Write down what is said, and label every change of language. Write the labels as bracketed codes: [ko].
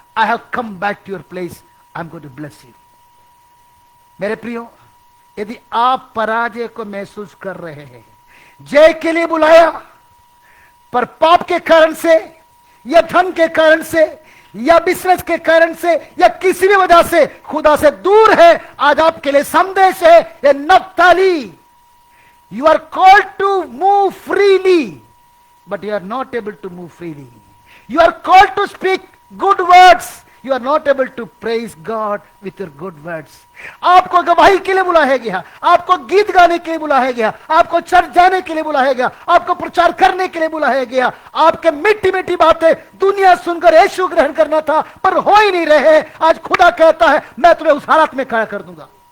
[en] I have come back to your place, I am going to bless you. [hi] मेरे प्रियो, यदि आप पराजय को महसूस कर रहे हैं, जय के लिए बुलाया, पर पाप के कारण से, या धन के कारण से, या बिजनेस के कारण से, या किसी भी वजह से खुदा से दूर है, आज आपके लिए संदेश है, ये नप्ताली, [en] You are called to move freely, but you are not able to move freely. You are called to speak good words. You are not able to praise God with your good words. [hi] आपको गवाही के लिए बुलाया गया, आपको गीत गाने के लिए बुलाया गया, आपको चर्च जाने के लिए बुलाया गया, आपको प्रचार करने के लिए बुलाया गया. आपके मीठी मीठी बातें दुनिया सुनकर यीशु ग्रहण करना था, पर हो ही नहीं रहे. आज खुदा कहता है, मैं तुम्हें उस हालत में खड़ा कर दूंगा.